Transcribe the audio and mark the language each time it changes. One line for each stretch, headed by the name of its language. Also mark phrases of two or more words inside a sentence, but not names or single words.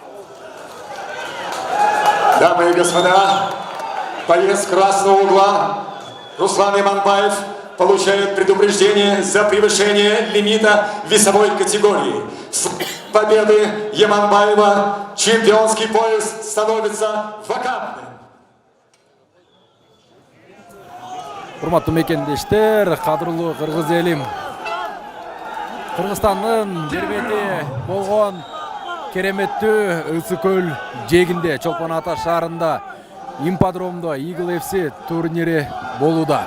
Russian: Дамы и господа, боец красного угла Руслан Яманбаев получает предупреждение за превышение лимита весовой категории. С победы Яманбаева чемпионский пояс становится вакантным.
Kyrgyz: Урматтуу мекендештер, кадырлуу кыргыз элим. Кыргызстандын жербети болгон кереметтүү Ысык көл жээгинде, Чолпон Ата шаарында, имподромдо Eagle FC турнири болууда.